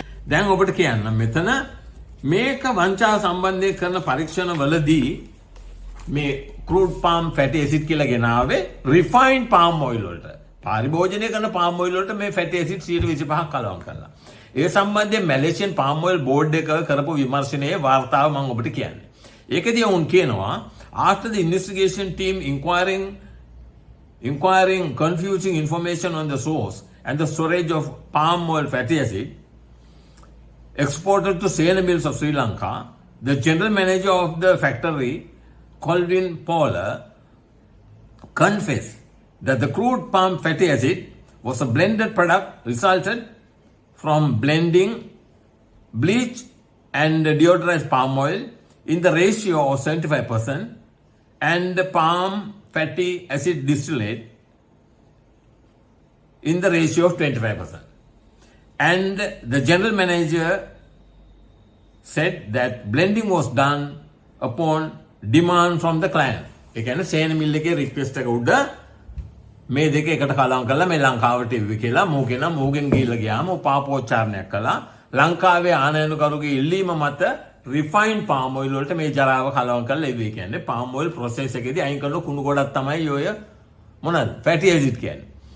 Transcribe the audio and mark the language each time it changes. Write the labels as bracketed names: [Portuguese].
[Sinhala] දැන් ඔබට කියන්න මෙතන මේක වංචා සම්බන්ධයෙන් කරන පරීක්ෂණවලදී මේ ක්‍රූඩ් පාම් ෆැටි ඇසිඩ් කියලා ගෙනාවේ රිෆයින්ඩ් පාම් ඔයිල් වලට. පරිභෝජනය කරන පාම් ඔයිල් වලට මේ ෆැටි ඇසිඩ් 25ක් කලවම් කරලා. ඒ සම්බන්ධයෙන් මැලේසියන් පාම් ඔයිල් බෝඩ් එක කරපු විමර්ශනයේ වාර්තාව මම ඔබට කියන්නේ. ඒකදී වුන් කියනවා [English] after the investigation team inquiring inquiring confusing information on the source and the storage of palm oil fatty acid exported to Sena Mills of Sri Lanka, the general manager of the factory, Colvin Paula, confessed that the crude palm fatty acid was a blended product resulted from blending bleach and deodorized palm oil in the ratio of 75% and the palm fatty acid distillate in the ratio of 25%. And the general manager said that blending was done upon demand from the client. [Sinhala] ඒ කියන්නේ සේන මිල් එකේ request එක උඩ මේ දෙක එකට කලවම් කරලා මේ ලංකාවට එව්වි කියලා මෝගෙන් ගිහිල්ලා ගියාම උපාපෝච්චාරණයක් කළා. ලංකාවේ ආනයනකරුගේ ඉල්ලීම මත රිෆයින්ඩ් පාම් ඔයිල් වලට මේ ජරාව කලවම් කරලා එව්වි කියන්නේ පාම් ඔයිල් ප්‍රොසෙස් එකේදී අයින් කරන කුණු ගොඩක් තමයි ඔය මොනවාද ෆැටි ඇසිඩ් කියන්නේ.